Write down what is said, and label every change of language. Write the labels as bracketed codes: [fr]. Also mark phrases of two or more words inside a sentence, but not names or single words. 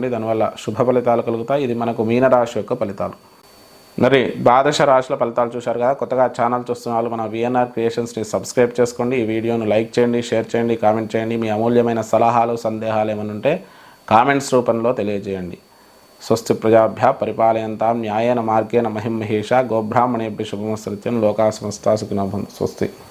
[te] దానివల్ల శుభ ఫలితాలు కలుగుతాయి. ఇది మనకు మీనరాశి యొక్క ఫలితాలు. మరి ద్వాదశ రాశుల ఫలితాలు చూశారు కదా. కొత్తగా ఛానల్ చూస్తున్న వాళ్ళు మన విఎన్ఆర్ క్రియేషన్స్ని సబ్స్క్రైబ్ చేసుకోండి. ఈ వీడియోను లైక్ చేయండి, షేర్ చేయండి, కామెంట్ చేయండి. మీ అమూల్యమైన సలహాలు సందేహాలు ఏమైనా ఉంటే కామెంట్స్ రూపంలో తెలియజేయండి. [sa] స్వస్తి ప్రజాభ్య పరిపాలయంతాం న్యాయేన మార్గేణ మహిం మహేష గోబ్రాహ్మణేభ్య శుభమస్తు. లోకా సమస్తా సుఖినో భవంతు. స్వస్తి.